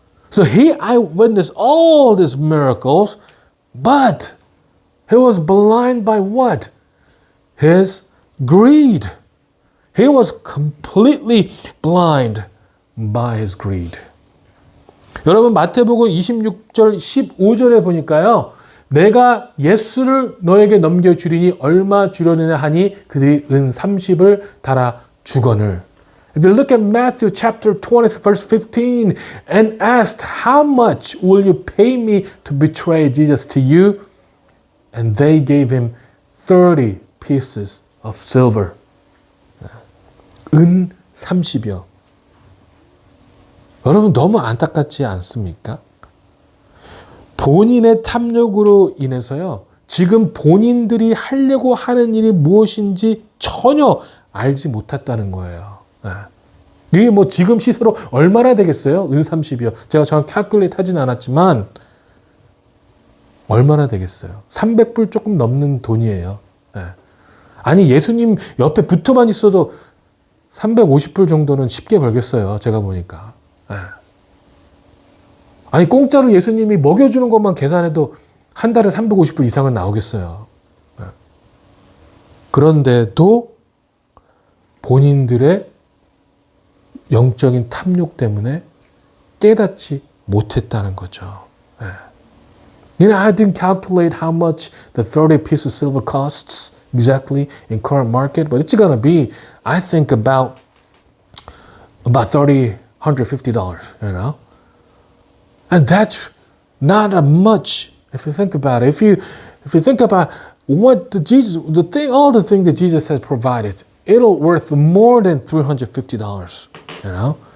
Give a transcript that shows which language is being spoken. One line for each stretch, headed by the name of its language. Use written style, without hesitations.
English: So he eyewitnessed all these miracles, but he was blind by what? His greed. He was completely blind by his greed.
Korean: 여러분, 마태복음 26절 15절에 보니까요, 내가 예수를 너에게 넘겨주리니 얼마 주려느냐 하니 그들이 은 30을 달아 주거늘.
English: If you look at Matthew chapter 20 verse 15 and asked, how much will you pay me to betray Jesus to you? And they gave him 30 pieces of silver.
Korean: 은 30이요. 여러분, 너무 안타깝지 않습니까? 본인의 탐욕으로 인해서요, 지금 본인들이 하려고 하는 일이 무엇인지 전혀 알지 못했다는 거예요. 이게 뭐 지금 시세로 얼마나 되겠어요? 은 30이요. 제가 정확히 calculate 하진 않았지만 얼마나 되겠어요? 300불 조금 넘는 돈이에요. 네. 아니 예수님 옆에 붙어만 있어도 350불 정도는 쉽게 벌겠어요. 제가 보니까. 네. 아니 공짜로 예수님이 먹여주는 것만 계산해도 한 달에 350불 이상은 나오겠어요. 네. 그런데도 본인들의 영적인 탐욕 때문에 깨닫지 못했다는 거죠. 네.
English: You know, I didn't calculate how much the 30 piece of silver costs exactly in current market, but it's going to be, I think, about $150, you know? And that's not a much if you think about it. If you think about what all the things that Jesus has provided, it'll worth more than $350, you know?